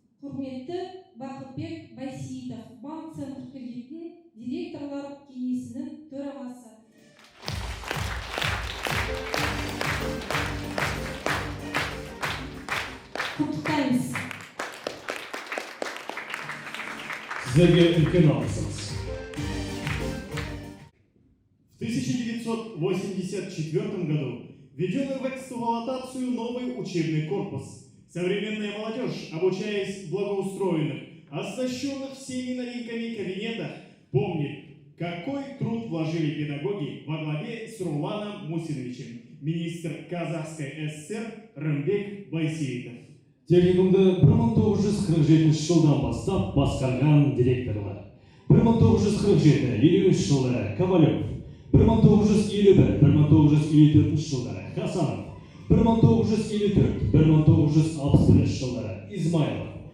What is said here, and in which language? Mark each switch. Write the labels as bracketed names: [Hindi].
[Kazakh] Құрметті Бақытбек Байсеитов, банк Центр Кредиттің директорлар кеңесінің төрағасы. Құттықтаймыз. Сіздерге үлкен алғысымыз. [Russian] В 1984 году введен в эксплуатацию новый учебный корпус. Современная молодежь, обучаясь в благоустроенных, оснащенных всеми новинками кабинетах, помнит, какой труд вложили педагоги во главе с Руланом Мусиновичем, министр Казахской ССР Рымбек Байсеитов. [Kazakh] Техникумды 1947 жылдан бастап басқарған директорлар. 1947-53 жылдары Ковалев, 1951-1954 жылдары Хасанов, 1954-1961 жылдары Измайлов,